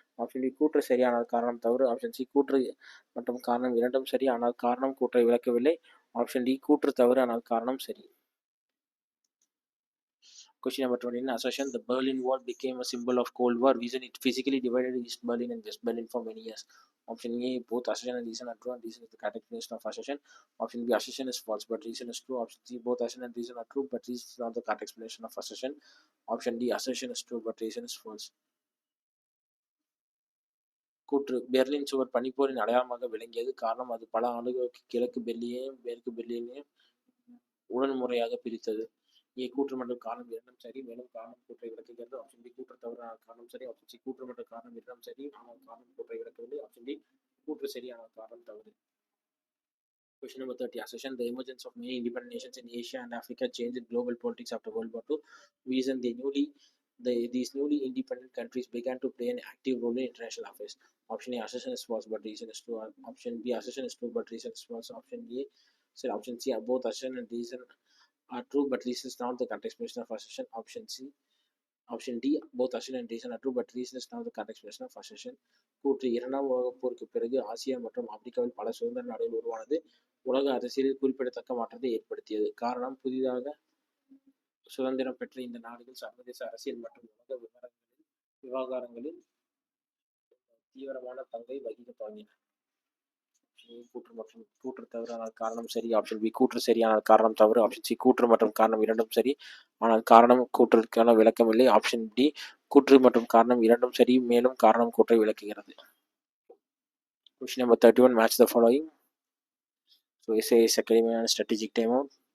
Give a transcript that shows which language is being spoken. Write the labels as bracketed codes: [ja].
[ta] Option D, கூற்று சரி, ஆனால் காரணம் தவறு. ஆப்ஷன் சி, கூற்று மற்றும் காரணம் இரண்டும் சரி, ஆனால் காரணம் கூற்றை விளக்கவில்லை. ஆப்ஷன் டி, கூற்று தவறு, ஆனால் காரணம் சரி. [en] Question number 29. Assertion. The Berlin Wall became a symbol of Cold War. Reason, it physically divided East Berlin and West Berlin for many years. Option A, both assertion and reason are true and reason is the correct explanation of assertion. Option B, assertion is false but reason is true. Option C, both assertion and reason are true but reason is not the correct explanation of assertion. Option D, assertion is true but reason is false. [ta] கூற்று Berlin சுவர் பனிப்போரின் அடையாளமாக விளங்கியது. காரணம் அது பல ஆண்டுகளுக்கு கிழக்கு பெர்லினையும் மேற்கு பெர்லினையும் உடன்முறையாக பிரித்தது. ஏ கூற்று மற்றும் காரணம் இரண்டும் சரி, மேலும் காரணம் கூற்றை விளக்குகிறது. ஆப்ஷன் பி கூற்று தவறான காரணம் சரி. ஆப்ஷன் சி கூற்று மற்றும் காரணம் இரண்டும் சரி, ஆனால் காரணம் கூற்றை விளக்கவில்லை. ஆப்ஷன் டி கூற்று சரியான காரணம் தவறு. [en] Question number 30. Assertion: the emergence of many independent nations in Asia and Africa changed global politics after World War II. Reason: these newly independent countries began to play an active role in international affairs. Option A: assertion is false, but reason is true. Option B: assertion is true, but reason is false. Option C: both assertion and reason are true, but reason is not the correct explanation of assertion. Option D: both assertion and reason are true, but reason is not the correct explanation of assertion. [ta] கூற்று இரண்டாம் உலகப் போருக்கு பிறகு Asia மற்றும் ஆப்பிரிக்காவில் பல சுதந்திர நாடுகள் உருவானது. உலக அரசியலில் குறிப்பிடத்தக்க மாற்றத்தை ஏற்படுத்தியது. காரணம், புதிதாக சுதந்திரம் பெற்ற இந்த நாடுகள் சர்வதேச அரசியல் மற்றும் உலக விவகாரங்களில் தீவிரமான பங்கை வகிக்கத் தொடங்கின. கூற்று மற்றும் கூற்று தவறான காரணம் சரி. ஆப்ஷன் பி கூற்று சரியான காரணம் தவறு. ஆப்ஷன் சி கூற்று மற்றும் காரணம் இரண்டும் சரி, ஆனால் காரணம் கூற்றிற்கான விளக்கம் இல்லை. ஆப்ஷன் டி கூற்று மற்றும் காரணம் இரண்டும் சரி, மேலும் காரணம் கூற்றை விளக்குகிறது. [en] Question number 31. Match the following. So essay is academic and strategic timeout.